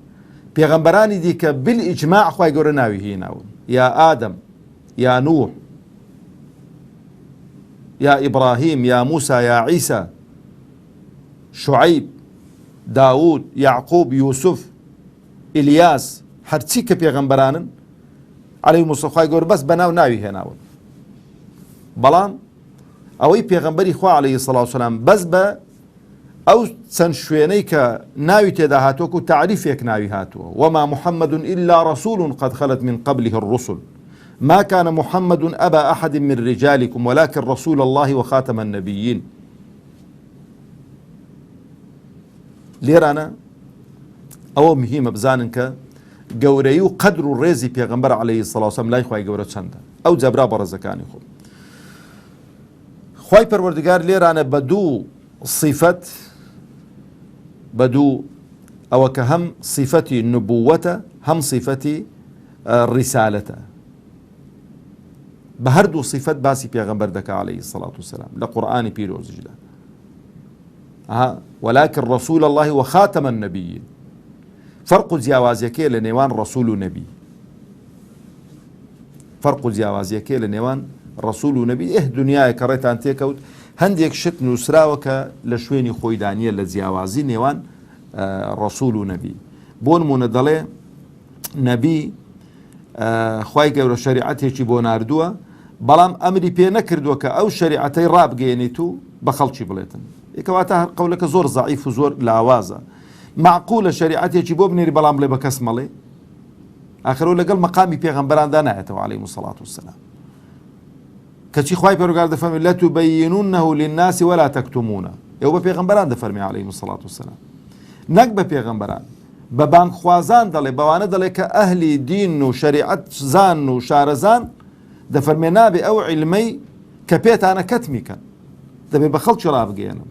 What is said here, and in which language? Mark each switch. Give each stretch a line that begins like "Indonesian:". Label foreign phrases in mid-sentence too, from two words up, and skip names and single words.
Central Kurdish: پێغەمبەرانی دیکە بالئیجماع خوای گەورە ناوی هێناون، یا ئادەم، یا نوح، یا ئیبراهیم، یا موسا، یا عیسا، شعیب، داوود، یعقوب، یوسف، ئیلیاس، هەرچی کە پێغەمبەرانن عەلەیهیمو خوای گەورە بەس بەناو ناوی هێناون. بەڵام ئەوەی پێغەمبەری خوا
Arabic: عەلەیهی سەڵات وسەلام
Central Kurdish: بەس بە ئەو چەند شوێنەی کە ناوی تێدا هاتووە و تعریفێک ناوی هاتووە،
Arabic: وما محمد إلا رسول قد خلت من قبله الرسل ما كان محمد أبا أحد من رجالكم ولكن رسول الله وخاتم النبيين.
Central Kurdish: لێرانە ئەوە مهمە بزانن کە گەورەی و قەدر و ڕێزی پێغەمبەر
Arabic: عەلەیهی سەڵات وسەلام
Central Kurdish: لای خوای گەورە چەندە. ئەو جەبرا بەڕێزەکانی خۆ خوای پەروەردگار لێرانە بە دوو صیفەت، بە دوو ئەوە کە هەم صیفەتی نبووەتە هەم صیفەتی ڕیسالەتە، بە هەردوو صیفەت باسی پێغەمبەر دەکا
Arabic: عەلەیهی سەڵات وسەلام
Central Kurdish: لە قورئانی پیرۆزیشدا.
Arabic: ولكن رسول الله وخاتم النبيين.
Central Kurdish: فرق جیاوازیەکەیە لە نێوان ڕەسوول و نەبی، فرق جیاوازیەکەیە لە نێوان ڕەسوول و نەبی. دنیایە کە ڕێتان تێکەوت هەندێک شت نووسراوە کە لە شوێنی خۆی دانیە لە جیاوازی نێوان ڕەسوول و نەبی. بۆ نمونە دەڵێ نەبی خوای گەورە شەریعەتێکی بۆ ناردووە، بەڵام ئەمری پێ نەکردووە کە ئەو شەریعەتەی ڕابگەێنیت و بە خەڵکی بڵێتن. یەکەواتە هەر قەولەکە زۆر زەعیف و زۆر لاوازە. معقولە شەریعەتێکی بۆ بنێری بەڵام بڵێ بە کەس مەڵێ؟ ئاخرەوە لەگەڵ مەقامی پێغەمبەراندا نایەتەوە
Arabic: عەلەیهیمو سەڵات وسەلام.
Central Kurdish: کەچی خوای پەروەردگار دەفەرمێ
Arabic: لەتوبەیینونەه للناس ولا تەکتومونە.
Central Kurdish: ئێوە بە پێغەمبەران دەفەرمێ
Arabic: عەلەیهیمو سەڵات وسەلام،
Central Kurdish: نەک بە پێغەمبەران. بە بانگخوازان دەڵێ، بەوانە دەڵێ کە ئەهلی دین و شەریعەت زان و شارەزان دەفەرمێ نابێ ئەو عیلمەی کە پێتانە کەتمیکەن، دەبێ بە خەڵکی ڕابگەێنن.